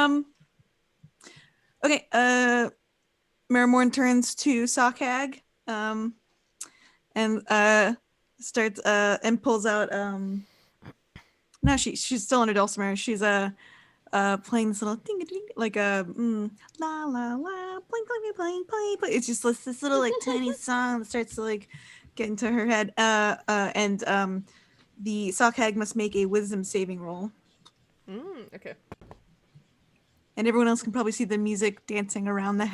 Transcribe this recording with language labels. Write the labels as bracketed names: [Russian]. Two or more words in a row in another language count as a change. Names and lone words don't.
[English] Okay. Marrowmorn turns to Sock-Hag, and starts and pulls out. No, she's still under dulcimer. She's playing this little ding ding like a la la la bling bling bling bling. It's just this little like tiny song that starts to like get into her head. And the Sock-Hag must make a wisdom saving roll. Okay. And everyone else can probably see the music dancing around the